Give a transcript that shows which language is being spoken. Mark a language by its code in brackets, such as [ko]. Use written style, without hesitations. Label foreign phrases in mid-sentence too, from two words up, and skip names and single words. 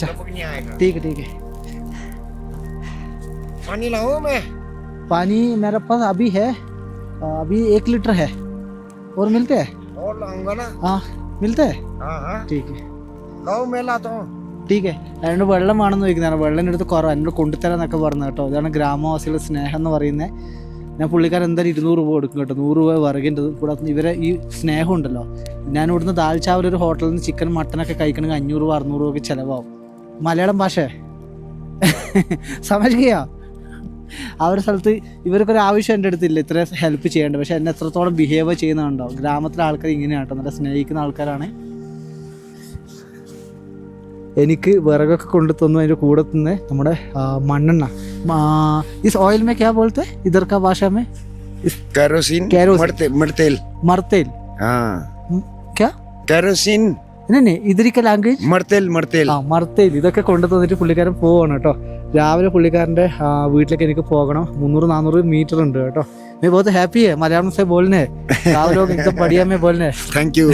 [hi] नहीं आएगा. ठीक है. पानी लाऊं मैं? पानी मेरे पास अभी है, अभी 1 लीटर है. और मिलते हैं? और लाऊंगा ना. हाँ मिलते हैं. हाँ ठीक है. लाओ मैं लाता हूँ. ठीक है. [ml] എന്നോട് വെള്ളം വേണമെന്ന് ചോദിക്കുന്നതാണ്. വെള്ളം എടുത്ത് കുറവ് എന്നോട് കൊണ്ടുതരാന്നൊക്കെ പറഞ്ഞു കേട്ടോ. അതാണ് ഗ്രാമവാസികളുടെ സ്നേഹം എന്ന് പറയുന്നത്. ഞാൻ പുള്ളിക്കാരൻ എന്തായാലും 200 രൂപ കൊടുക്കും കേട്ടോ. 100 രൂപ വിറകിൻ്റെ കൂടാതെ ഇവരെ ഈ സ്നേഹം ഉണ്ടല്ലോ. ഞാൻ ഇവിടുന്ന് ദാൽച്ചാവൽ ഒരു ഹോട്ടലിൽ നിന്ന് ചിക്കൻ മട്ടനൊക്കെ കഴിക്കണമെങ്കിൽ 500 രൂപ 600 രൂപ ഒക്കെ ചിലവാകും. മലയാളം ഭാഷ സമജിക്കുക. ആ ഒരു സ്ഥലത്ത് ഇവർക്കൊരു ആവശ്യം എൻ്റെ അടുത്തില്ല ഇത്ര ഹെൽപ്പ് ചെയ്യേണ്ടത്. പക്ഷെ എന്നെ എത്രത്തോളം ബിഹേവ് ചെയ്യുന്നുണ്ടോ. ഗ്രാമത്തിലെ ആൾക്കാർ ഇങ്ങനെയാണ് കേട്ടോ, നല്ല സ്നേഹിക്കുന്ന ആൾക്കാരാണ്. എനിക്ക് വിറകൊക്കെ കൊണ്ടു തന്നു. അതിൻ്റെ കൂടെ തന്നെ നമ്മുടെ മണ്ണെണ്ണ. [hi] इस ऑयल में क्या बोलते हैं इधर का भाषा में? केरोसिन. मर्तेल. हाँ. क्या? केरोसिन. नहीं इधर का लैंग्वेज [ml] മർത്തേൽ. മർത്തേൽ. ഇതൊക്കെ കൊണ്ടു തന്നിട്ട് പുള്ളിക്കാരൻ പോവാണ് കേട്ടോ. രാവിലെ പുള്ളിക്കാരൻ്റെ വീട്ടിലേക്ക് എനിക്ക് പോകണം. 300-400 മീറ്റർ ഉണ്ട് കേട്ടോ. [hi] मैं बहुत हैप्पी है मलयालम से बोलने. आप लोग एकदम बढ़िया में बोलने. [en] thank you.